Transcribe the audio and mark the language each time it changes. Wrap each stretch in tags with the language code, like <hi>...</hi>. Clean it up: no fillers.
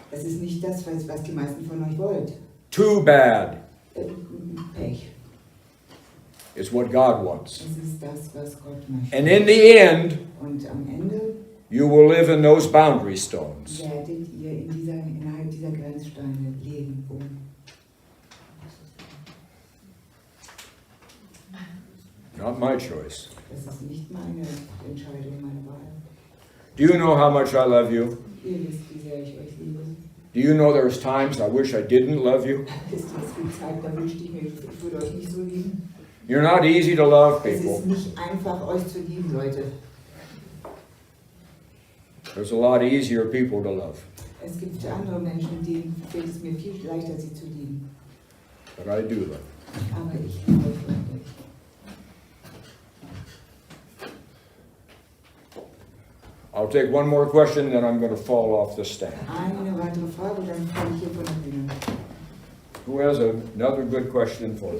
<de>Es ist nicht das, was die meisten von euch wollt.</de> <en>Too bad.</en> <de>Pech.</de> <en>It's what God wants.</en> <de>Es ist das, was Gott möchte.</de> <en>And in the end,</en> <de>Und am Ende</de> <en>you will live in those boundary stones.</en> <de>werdet ihr innerhalb dieser Grenzsteine leben, wohnen.</de> <en>Not my choice.</en> <de>Das ist nicht meine Entscheidung, meine Wahl.</de> <en>Do you know how much I love you?</en> <de>Ihr wisst, wie sehr ich euch liebe.</de> <en>Do you know there's times I wish I didn't love you?</en> <de>Es gibt Zeit, da wünschte ich mir, ich würde euch nicht so lieben.</de> <en>You're not easy to love,</en> <de>Es</de> <en>people.</en> <de>ist nicht einfach, euch zu lieben, Leute.</de> <en>There's a lot easier people to love.</en> <de>Es gibt andere Menschen, denen fällt es mir viel leichter, sie zu lieben.</de> <en>But I do love.</en> <de>Aber ich liebe euch wirklich.</de> <en>I'll take one more question, then I'm going to fall off the stand.</en> <de>Eine weitere Frage, dann komme ich hier von der Bühne.</de> <en>Who has another good question for me?</en>